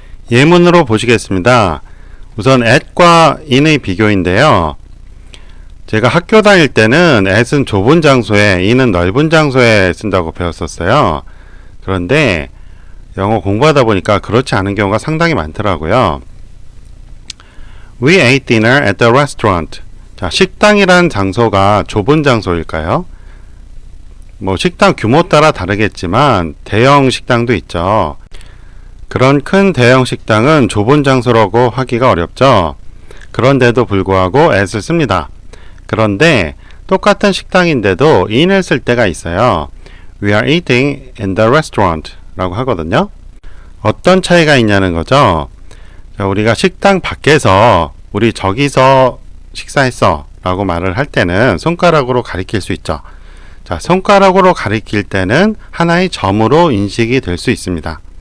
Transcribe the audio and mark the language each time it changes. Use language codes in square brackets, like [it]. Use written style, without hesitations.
[ko] 예문으로 보시겠습니다. 우선 at과 in의 비교인데요. 제가 학교 다닐 때는 at은 좁은 장소에, in은 넓은 장소에 쓴다고 배웠었어요. 그런데 영어 공부하다 보니까 그렇지 않은 경우가 상당히 많더라고요. [en] We ate dinner at the restaurant. [ko] 자, 식당이란 장소가 좁은 장소일까요? 뭐 식당 규모 따라 다르겠지만 대형 식당도 있죠. 그런 큰 대형 식당은 좁은 장소라고 하기가 어렵죠. 그런데도 불구하고 at을 씁니다. 그런데 똑같은 식당인데도 in을 쓸 때가 있어요. [en] We are eating in the restaurant [ko] 라고 하거든요. 어떤 차이가 있냐는 거죠. 자, 우리가 식당 밖에서 우리 저기서 식사했어 라고 말을 할 때는 손가락으로 가리킬 수 있죠. 자, 손가락으로 가리킬 때는 하나의 점으로 인식이 될 수 있습니다.